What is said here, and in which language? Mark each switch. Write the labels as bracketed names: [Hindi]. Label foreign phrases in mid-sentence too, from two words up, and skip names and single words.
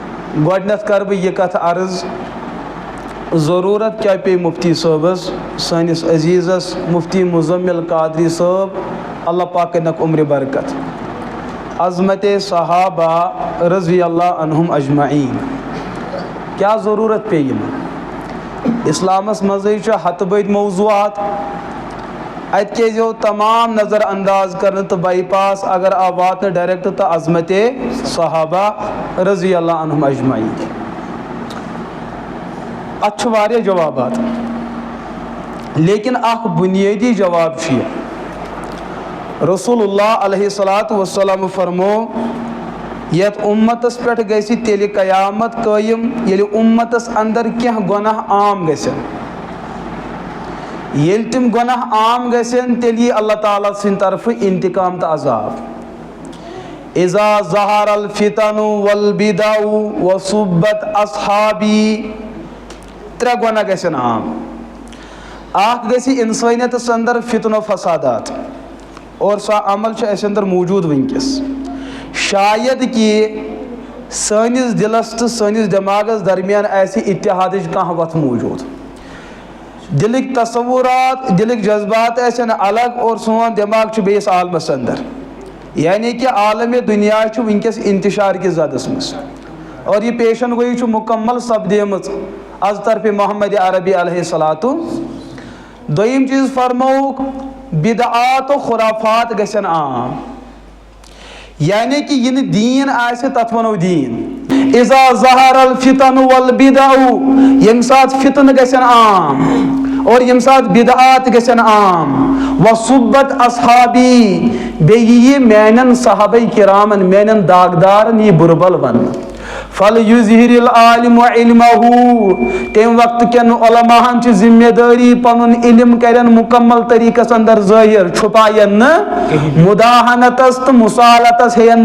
[Kashmiri] گۄڈنٮ۪تھ کر بہٕ یہِ کتھ عرض ضروٗرت کیٛاہ پیٚیہِ مفتی صٲبس سٲنِس عزیٖزس مفتی مزمل قادری صٲب اللہ پاک کٔرنکھ عمرِ برکت عظمت صحابہ [Arabic] رضی اللہ عنہم اجمعین [Kashmiri] کیٛاہ ضروٗرت پیٚیہِ یِمن اسلامس منٛزٕے چھِ ہتہٕ بٔدۍ موضوعات اتہِ کیٛازِ یِو تمام نظر انداز کرنہٕ تہٕ بائی پاس اگر آو واتنہٕ ڈائریکٹ تہٕ عظمت صحابہ [Arabic] رضی اللہ عنہم اجمعین [Kashmiri] اتھ چھِ واریاہ جوابات لیکن اکھ بنیٲدی جواب چھُ یہِ رسول اللہ [Arabic] علیہ الصلوۃ والسلام [Kashmiri] فرمو یتھ امتس پٮ۪ٹھ گژھِ تیٚلہِ قیامت قٲیِم ییٚلہِ امتس اندر کینٛہہ گۄناہ عام گژھن ییٚلہِ تِم گۄناہ عام گژھن تیٚلہِ یی اللہ تعالیٰ سٕنٛدِ طرفہٕ انتقام تہٕ عذاب [Arabic] اذا ظہر الفتن والبدع وصبت اصحابی [Kashmiri] ترٛےٚ گۄناہ گژھن عام اکھ گژھِ انسٲنیتس اندر فتن و فسادات اور سۄ عمل چھُ اسہِ اندر موٗجوٗد وٕنکیٚس شاید کہ سٲنِس دِلس تہٕ سٲنِس دٮ۪ماغس درمیان آسہِ اتحادٕچ کانٛہہ وتھ موٗجوٗد دلٕکۍ تصورات دلٕکۍ جذبات آسن الگ اور سون دٮ۪ماغ چھُ بیٚیِس عالمس اندر یعنی کہ عالمِ دُنیا چھُ وٕنکیٚس انتشار کِس زدس منٛز اور یہِ پیشن گویی چھُ مکمل سپدیمٕژ از طرفِ محمد عربی [Arabic] علیہ الصلوۃ [Kashmiri] دوٚیِم چیٖز فرمووُکھ بدعات و خرافات گژھن عام یعنی کہ یہِ نہٕ دیٖن آسہِ تتھ ونو دیٖن [Arabic] اذا ظہر الفتن والبدع [Kashmiri] ییٚمہِ ساتہٕ فتنہٕ گژھن عام اور ییٚمہِ ساتہٕ بدعات گژھن عام [Arabic] وصبت اصحابی [Kashmiri] بیٚیہِ یی میانٮ۪ن صحابہ کرامن میانٮ۪ن داغدارن یی بُرٕ بل وننہٕ [Arabic] فلیظہر العالم علمہ [Kashmiri] تمہِ وقتہٕ کٮ۪ن علماہن چھِ ذمہ دٲری پنُن علم کرن مکمل طریقس اندر ظٲہر چھپاین نہٕ مداحنتس تہٕ مصالحتس ہیٚین